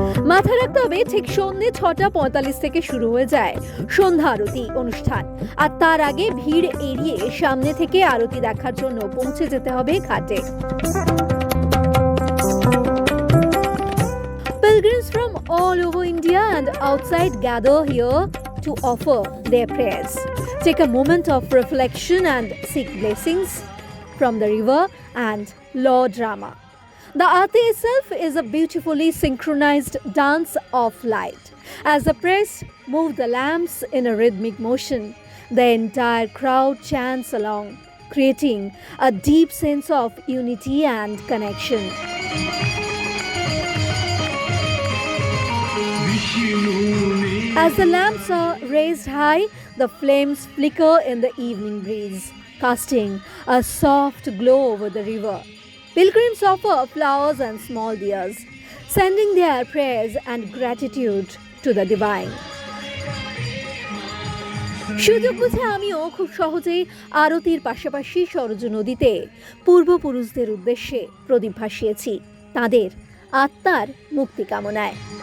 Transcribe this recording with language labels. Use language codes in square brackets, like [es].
[bn] মাথায় রাখতে হবে ঠিক সন্ধ্যে 6:45 থেকে শুরু হয়ে যায় সন্ধ্যা আরতি অনুষ্ঠান। আর তার আগে ভিড় এড়িয়ে সামনে থেকে আরতি দেখার জন্য পৌঁছে যেতে হবে ঘাটে। [en] Pilgrims from all over India and outside gather here to offer their prayers, take a moment of reflection and seek blessings from the river and Lord Rama. The Aarti itself is a beautifully synchronized dance of light. As the priests move the lamps in a rhythmic motion, the entire crowd chants along, creating a deep sense of unity and connection. As the lamps are raised high, the flames flicker in the evening breeze, casting a soft glow over the river. Pilgrims offer flowers and small diyas, sending their prayers and gratitude to the divine. [bn] সুযোগ বুঝে আমিও খুব সহজেই আরতির পাশাপাশি সরজু নদীতে পূর্বপুরুষদের উদ্দেশ্যে প্রদীপ ভাসিয়েছি, তাদের আত্মার মুক্তি কামনায়।